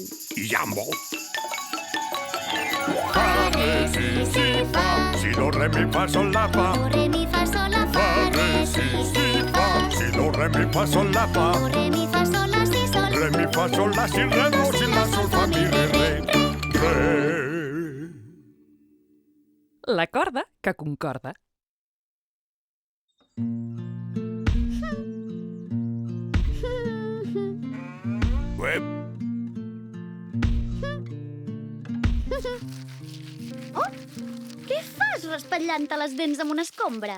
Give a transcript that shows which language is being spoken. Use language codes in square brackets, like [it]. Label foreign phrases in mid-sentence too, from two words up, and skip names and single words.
[ca] I Jambo. Fa, re, si, fa. Si, do, re, mi, fa, sol, la, fa. Do, re, mi, fa, sol, la, fa. Fa, re, si, fa. Si, do, re, mi, fa, sol, la, fa. Do, re, mi, fa, sol, la, si, sol. Re, mi, fa, sol, la, si, re, do, si, la, sol, fa, mi, re. La corda que concorda. Uep. Oh, què fas raspallant-te les dents amb una escombra?